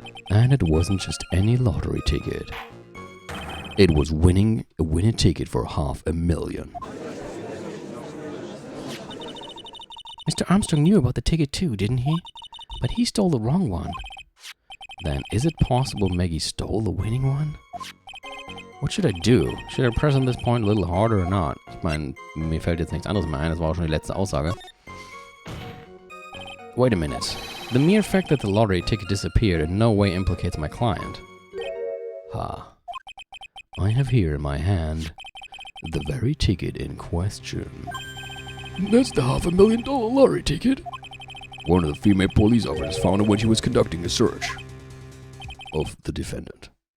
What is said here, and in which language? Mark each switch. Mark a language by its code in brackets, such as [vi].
[en] And it wasn't just any lottery ticket. It was a winning ticket for $500,000. Mr. Armstrong knew about the ticket too, didn't he? But he stole the wrong one. Then is it possible Maggie stole the winning one? What should I do? Should I press on this point a little harder or not? [de] Ich meine, mir fällt jetzt nichts anderes mehr ein, das war auch schon die letzte Aussage. [en] Wait a minute. The mere fact that the lottery ticket disappeared in no way implicates my client. I have here in my hand the very ticket in question. That's the $500,000 lottery ticket. One of the female police officers found it when she was conducting a search of the defendant.